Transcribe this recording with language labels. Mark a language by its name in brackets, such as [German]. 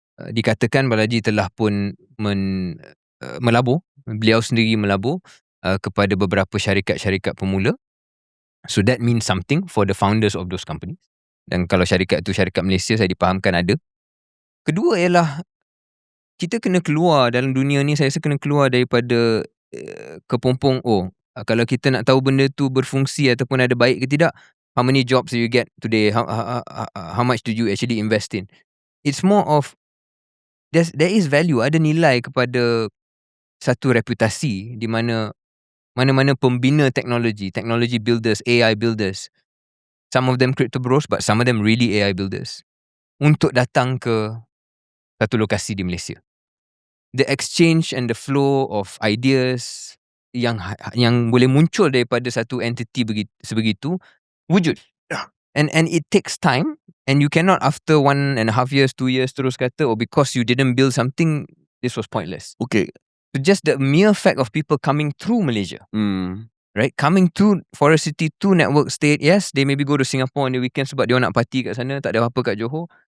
[Malay] Dikatakan Balaji telah pun melabur, beliau sendiri melabur kepada beberapa syarikat-syarikat pemula. [English] So that means something for the founders of those companies. [Malay] Dan kalau syarikat itu syarikat Malaysia, saya dipahamkan ada. Kedua ialah kita kena keluar dalam dunia ni, saya rasa kena keluar daripada kepompong kalau kita nak tahu benda tu berfungsi ataupun ada baik ke tidak, [English] how many jobs do you get today, how much do you actually invest in. It's more of there is value, [Malay] ada nilai kepada satu reputasi di mana-mana pembina [English] technology builders, AI builders, some of them crypto bros, but some of them really AI builders, [Malay] untuk datang ke satu lokasi di Malaysia. [English] The exchange and the flow of ideas [Malay] yang boleh muncul daripada satu entity sebegitu wujud. [English] And it takes time, and you cannot after 1.5 years, 2 years [Malay] terus kata [English] because you didn't build something, this was pointless. Okay. So just the mere fact of people coming through Malaysia, right? Coming through Forest City to network state, yes, they maybe go to Singapore on the weekend [Malay] sebab dia nak party kat sana, tak ada apa kat Johor.